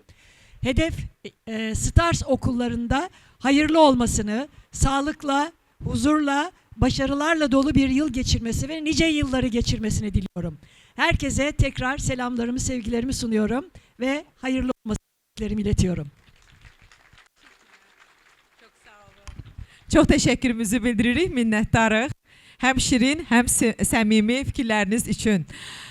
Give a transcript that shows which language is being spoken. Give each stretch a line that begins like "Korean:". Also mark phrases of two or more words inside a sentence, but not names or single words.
Turkish: Hedef Stars okullarında hayırlı olmasını, sağlıkla, huzurla, başarılarla dolu bir yıl geçirmesi ve nice yılları geçirmesini diliyorum. Herkese tekrar selamlarımı, sevgilerimi sunuyorum ve hayırlı olmasını iletiyorum. Çok sağ olun.
Azerbaijani: Çok təşəkkürümüzü bildiririk, minnətdarıq. Həm şirin, həm səmimi fikirləriniz üçün.